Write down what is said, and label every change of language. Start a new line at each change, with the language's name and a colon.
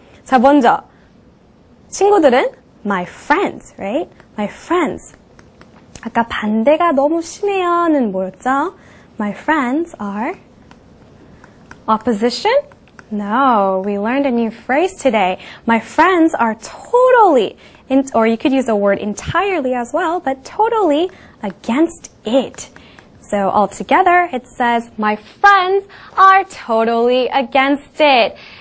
Korean: 자, 먼저 친구들은
English: my friends, right? My friends.
Korean: 아까 반대가 너무 심해요는 뭐였죠?
English: My friends are opposition? No, we learned a new phrase today. My friends are totally, or you could use the word entirely as well, but totally against it. So altogether, it says, my friends are totally against it.